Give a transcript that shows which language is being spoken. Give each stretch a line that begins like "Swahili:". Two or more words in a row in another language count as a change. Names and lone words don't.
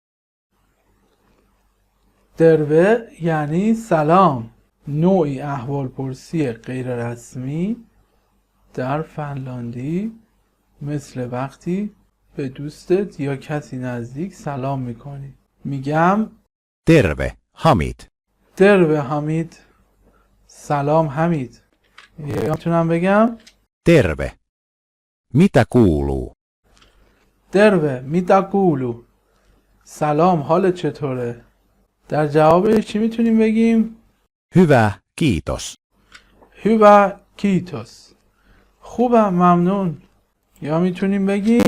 Persian: دروه یعنی سلام، نوعی احوالپرسی غیر رسمی در فنلاندی، مثل وقتی به دوستت یا کسی نزدیک سلام میکنی. میگم
Finnish: Terve, Hamid.
Persian: دروه حمید، سلام حمید. یا میتونم بگم
Finnish: Terve. Mitä kuuluu? Terve mitä kuuluu,
Persian: سلام حالت چطوره؟ در جوابش چی میتونیم بگیم؟
Finnish: Hyvä, kiitos. Hyvä kiitos,
Persian: خوبم ممنون. یا میتونیم بگیم